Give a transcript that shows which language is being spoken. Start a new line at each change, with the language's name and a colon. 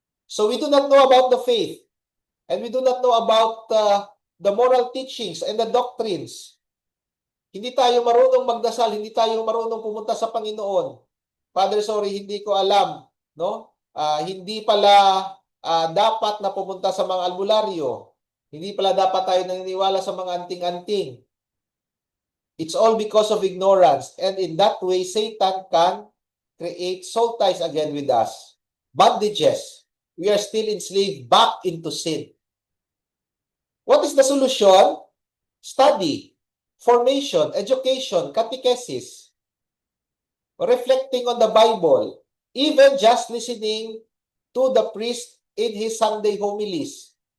English: So we do not know about the faith. And we do not know about the moral teachings and the doctrines.
Filipino: Hindi tayo marunong magdasal. Hindi tayo marunong pumunta sa Panginoon. Father, sorry, hindi ko alam. No? Hindi pala dapat na pumunta sa mga albularyo. Hindi pala dapat tayo naniniwala sa mga anting-anting.
English: It's all because of ignorance. And in that way, Satan can create soul ties again with us. Bondages. We are still enslaved back into sin. What is the solution? Study, formation, education, catechesis, reflecting on the Bible, even just listening to the priest in his Sunday homilies.